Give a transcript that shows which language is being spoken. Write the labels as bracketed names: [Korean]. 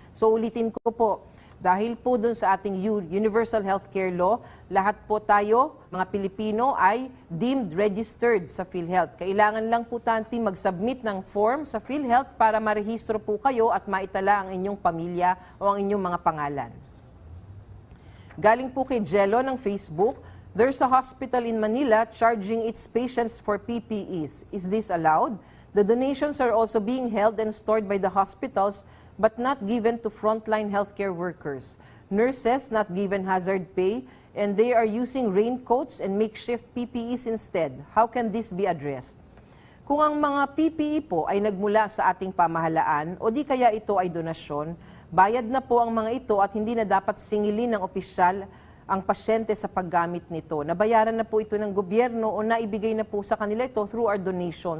[Filipino] So ulitin ko po, dahil po dun sa ating Universal Healthcare Law, lahat po tayo, mga Pilipino, ay deemed registered sa PhilHealth. Kailangan lang po natin mag-submit ng form sa PhilHealth para marehistro po kayo at maitala ang inyong pamilya o ang inyong mga pangalan. Galing po kay Jello ng Facebook, [English] there's a hospital in Manila charging its patients for PPEs. Is this allowed? The donations are also being held and stored by the hospitals but not given to frontline healthcare workers. Nurses not given hazard pay and they are using raincoats and makeshift PPEs instead. How can this be addressed? [Filipino] Kung ang mga PPE po ay nagmula sa ating pamahalaan o di kaya ito ay donasyon, bayad na po ang mga ito at hindi na dapat singilin ng opisyal ang pasyente sa paggamit nito. Nabayaran na po ito ng gobyerno o naibigay na po sa kanila ito [English] through our donation.